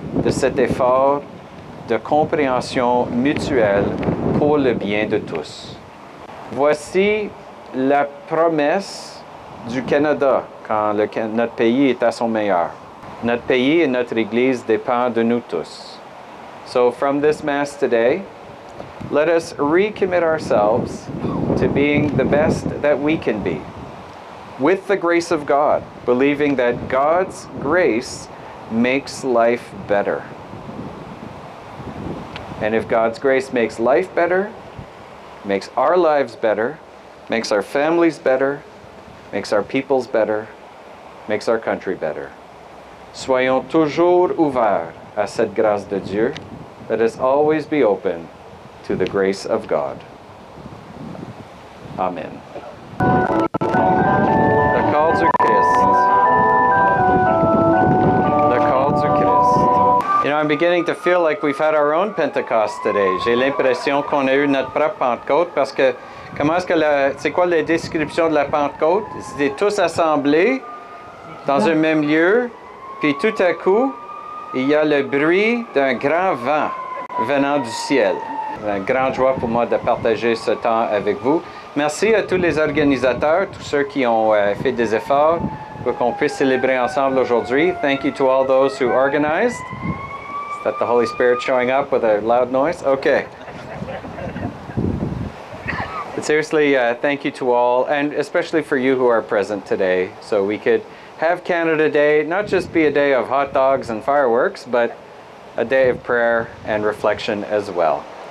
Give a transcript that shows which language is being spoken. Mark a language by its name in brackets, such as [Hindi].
[French] de cet effort de compréhension mutuelle pour le bien de tous. Voici la promesse du Canada quand notre pays est à son meilleur. Notre pays et notre Église dépendent de nous tous. [English] So from this Mass today, let us recommit ourselves to being the best that we can be, with the grace of God, believing that God's grace makes life better. And if God's grace makes life better, makes our lives better, makes our families better, makes our peoples better, makes our country better. [French] Soyons toujours ouverts à cette grâce de Dieu. [English] Let us always be open to the grace of God. Amen. [French] Le corps du Christ. Le corps du Christ. [English] You know, I'm beginning to feel like we've had our own Pentecost today. [French] J'ai l'impression qu'on a eu notre propre Pentecôte parce que c'est quoi la description de la Pentecôte? Ils étaient tous assemblés dans un même lieu, puis tout à coup, il y a le bruit d'un grand vent venant du ciel. C'est une grande joie pour moi de partager ce temps avec vous. Merci à tous les organisateurs, tous ceux qui ont fait des efforts pour qu'on puisse célébrer ensemble aujourd'hui. [English] Thank you to all those who organized. Is that the Holy Spirit showing up with a loud noise? Okay. But seriously, thank you to all, and especially for you who are present today, so we could have Canada Day not just be a day of hot dogs and fireworks, but a day of prayer and reflection as well.